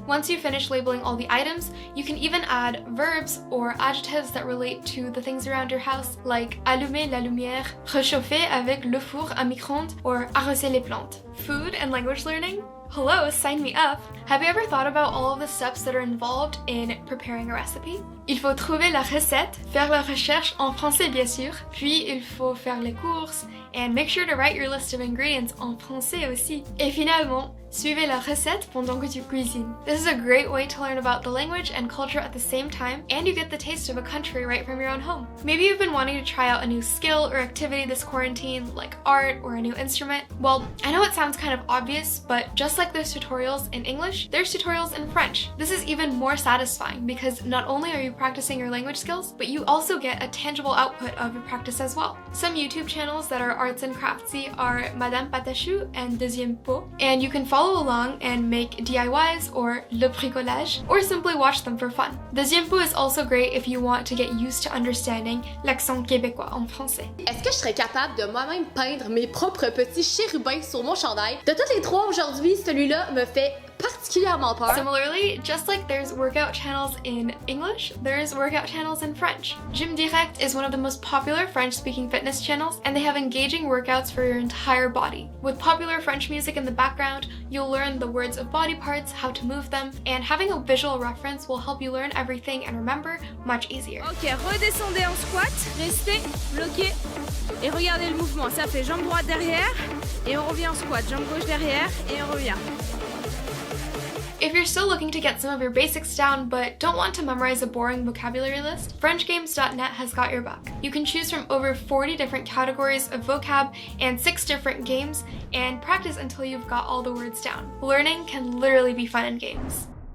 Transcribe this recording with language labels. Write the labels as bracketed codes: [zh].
[en] Once you finish labeling all the items, you can even add verbs or adjectives that relate to the things around your house, like [fr] allumer la lumière, réchauffer avec le four à micro-ondes, [en] or [fr] arroser les plantes. [en] Food and language learning? Hello, sign me up! Have you ever thought about all of the steps that are involved in preparing a recipe? [fr] Il faut trouver la recette, faire la recherche en français bien sûr, puis il faut faire les courses, [en] and make sure to write your list of ingredients [fr] en français aussi. Et finalement, suivez la recette pendant que tu cuisines. [en] This is a great way to learn about the language and culture at the same time, and you get the taste of a country right from your own home. Maybe you've been wanting to try out a new skill or activity this quarantine, like art or a new instrument. Well, I know it sounds kind of obvious, but just like there's tutorials in English, there's tutorials in French. This is even more satisfying because not only are you practicing your language skills, but you also get a tangible output of your practice as well. Some YouTube channels that are arts and craftsy are Madame Patachou and Deuxième Pot, and you can follow along and make DIYs or le bricolage, or simply watch them for fun. Deuxième Pot is also great if you want to get used to understanding [fr] l'accent québécois en français. Est-ce que je serais capable de moi-même peindre mes propres petits chérubins sur mon chandail? De toutes les trois aujourd'hui, celui-là me fait particulièrement peur. [en] Similarly, just like there's workout channels in English, there's workout channels in French. Gym Direct is one of the most popular French-speaking fitness channels, and they have engaging workouts for your entire body. With popular French music in the background, you'll learn the words of body parts, how to move them, and having a visual reference will help you learn everything and remember much easier. [fr] Ok, redescendez en squat, restez, bloquez, et regardez le mouvement. Ça fait jambe droite derrière, et on revient en squat, jambe gauche derrière, et on revient. [en] If you're still looking to get some of your basics down but don't want to memorize a boring vocabulary list, FrenchGames.net has got your back. You can choose from over 40 different categories of vocab and 6 different games, and practice until you've got all the words down. Learning can literally be fun in games.